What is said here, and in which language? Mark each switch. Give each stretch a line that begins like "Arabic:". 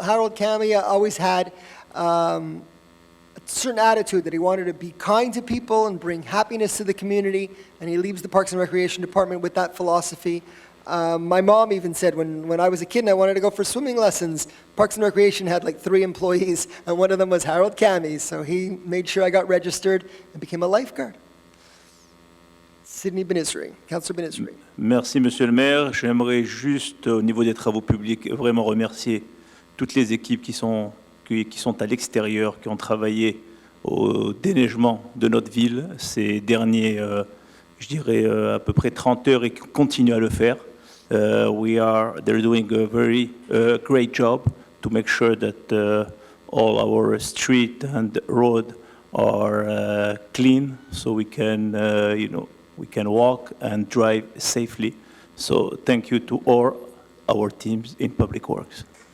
English: Harold Cammie always had a certain attitude that he wanted to be kind to people and bring happiness to the community, and he leaves the Parks and Recreation Department with that philosophy. My mom even said when I was a kid and I wanted to go for swimming lessons, Parks and Recreation had like 3 employees, and one of them was Harold Cammie, so he made sure I got registered and became a lifeguard. Sydney Benisri, Councillor Benisri.
French: Merci, Monsieur le maire. J'aimerais juste, au niveau des travaux publics, vraiment remercier toutes les équipes qui sont à l'extérieur, qui ont travaillé au déneigement de notre ville ces derniers, je dirais, à peu près 30 heures, et qui continuent à le faire.
English: They're doing a very great job to make sure that all our street and road are clean, so we can, we can walk and drive safely. So thank you to all our teams in Public Works.